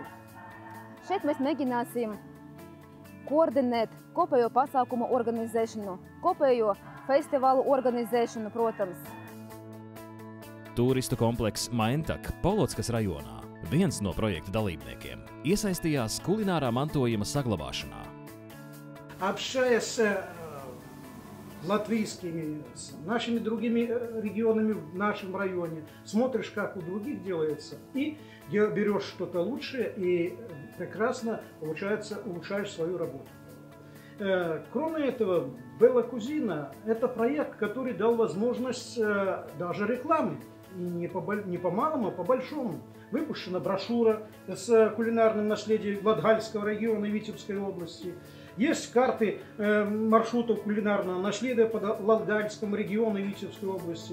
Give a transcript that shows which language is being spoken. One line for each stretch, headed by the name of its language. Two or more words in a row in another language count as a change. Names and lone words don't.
Latvian: Šeit mēs mēģināsim koordinēt kopējo pasākumu organizēšanu, kopējo festivālu organizēšanu, protams. Turistu komplekss Maintak Polotskas rajonā, viens no projekta dalībniekiem, iesaistījās kulinārā mantojuma saglabāšanā.
Russian: Общаясь с латвийскими, с нашими другими регионами в нашем районе, смотришь, как у других делается, и берешь что-то лучшее и прекрасно, получается, улучшаешь свою работу. Кроме этого, Bella Cuisine – это проект, который дал возможность даже рекламы. И не по малому, а по большому. Выпущена брошюра с кулинарным наследием Латгальского региона и Витебской области. Есть карты маршрутов кулинарного наследия по Латгальскому региону и Витебской области.